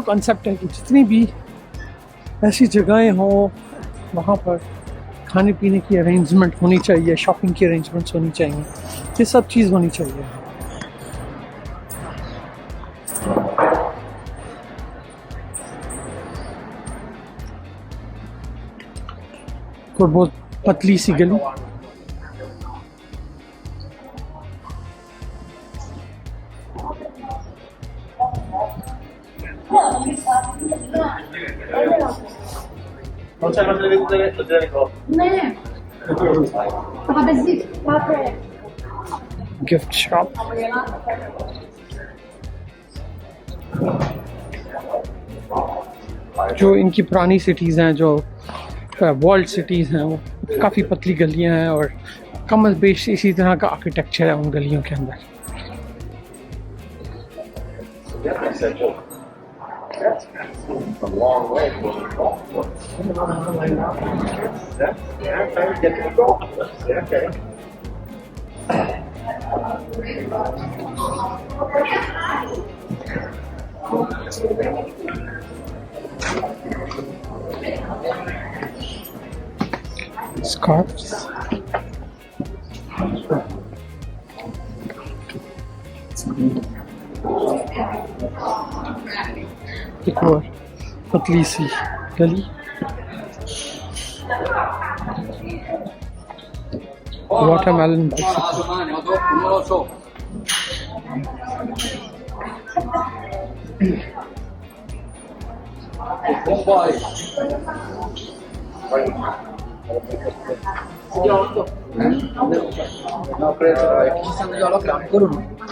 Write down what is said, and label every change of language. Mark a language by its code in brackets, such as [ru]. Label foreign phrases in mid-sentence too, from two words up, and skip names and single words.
[ur] یہ اچھا کانسیپٹ ہے کہ جتنی بھی ایسی جگہیں ہوں وہاں پر کھانے پینے کی ارینجمنٹ ہونی چاہیے، شاپنگ کی ارینجمنٹس ہونی چاہیے، یہ سب چیز ہونی چاہیے. اور بہت پتلی سی گلی, [it] Non c'è il televisore? [en] gift shop, [ur] جو ان کی پرانی سٹیز ہیں، جو [en] world cities [ur] ہیں، وہ کافی پتلی گلیاں ہیں اور کم بیش اسی طرح کا آرکیٹیکچر ہے ان گلیوں کے اندر. [en] A long way. Okay. Scarves, [ur] ایک اور پتلی سی گلی, [en] watermelon bicycle, [it] Giotto. No, preso, ci stanno già la crama, quello no.